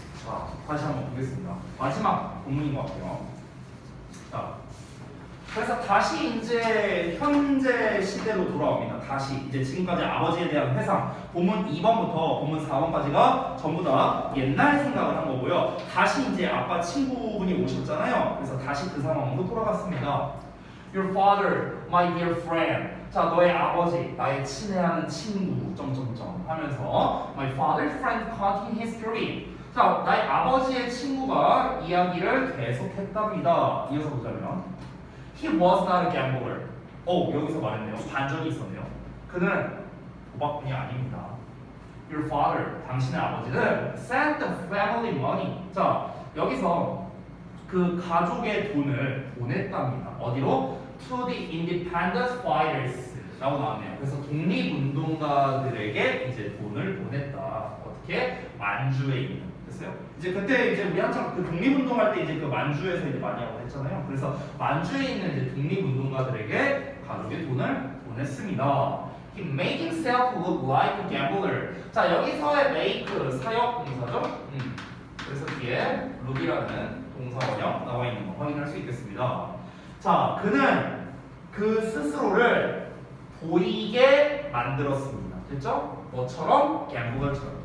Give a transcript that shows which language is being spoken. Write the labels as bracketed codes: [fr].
[ko] 자, 다시 한번 보겠습니다. 마지막 본문인 것 같아요. 자, 그래서 다시 이제 현재 시대로 돌아옵니다. 다시 이제 지금까지 아버지에 대한 회상 본문 2번부터 본문 4번까지가 전부 다 옛날 생각을 한 거고요. 다시 이제 아빠 친구분이 오셨잖아요. 그래서 다시 그 상황으로 돌아갔습니다. [en] Your father, my dear friend. [ko] 자, 너의 아버지, 나의 친애하는 친구. 점점점 하면서 [en] my father's friend continued his story. [ko] 자, 나의 아버지의 친구가 이야기를 계속했답니다. 이어서 보자면. [en] He was not a gambler. [ko] 여기서 말했네요. 반전이 있었네요. 그는 도박꾼이 아닙니다. [en] Your father, [ko] 당신의 아버지는 [en] sent the family money. [ko] 자, 여기서 그 가족의 돈을 보냈답니다. 어디로? [en] To the independence fighters [ko] 라고 나왔네요. 그래서 독립운동가들에게 이제 돈을 보냈다. 어떻게? 만주에 있는. 됐어요? 이제 그때 이제 우리 한창 그 독립운동할 때 이제 그 만주에서 이제 많이 하고 했잖아요. 그래서 만주에 있는 이제 독립운동가들에게 가족의 돈을 보냈습니다. [en] He made himself look like a gambler. [ko] 자, 여기서의 make 사역 동사죠. 그래서 뒤에 look이라는 동사 원형 나와 있는 거 확인할 수 있겠습니다. 자, 그는 그 스스로를 보이게 만들었습니다. 됐죠? 뭐처럼? gambler처럼.